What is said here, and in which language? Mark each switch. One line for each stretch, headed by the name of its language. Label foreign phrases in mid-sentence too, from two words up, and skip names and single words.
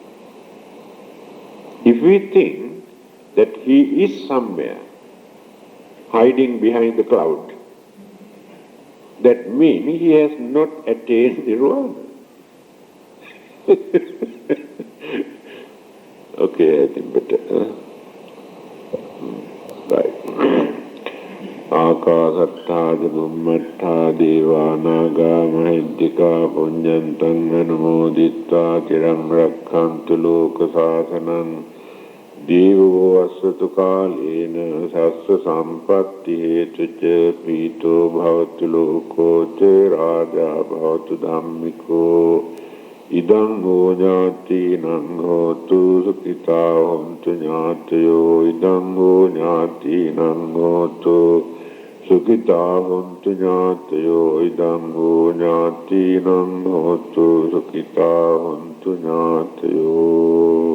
English: If we think that he is somewhere hiding behind the cloud, that means he has not attained nirvana. Okay, I think better. Right.
Pali: Akasattha Bhummattha Deva Naga Mahiddhika Punyantang Anumoditta Chiram Rakkhantu Loka Sasanam Devo Asvatu Kalena Sassa Sampatti Hetu Ca Pito Bhavatu Loko Ca Raja Bhavatu Dhammiko Idam Ho Jati Nang Hotu Sukita Hontu Jatayo Idam Ho Jati Nang Hotu Sukita Hontu Jatayo Idam Ho Jati Nang Hotu Sukita Hontu Jatayo.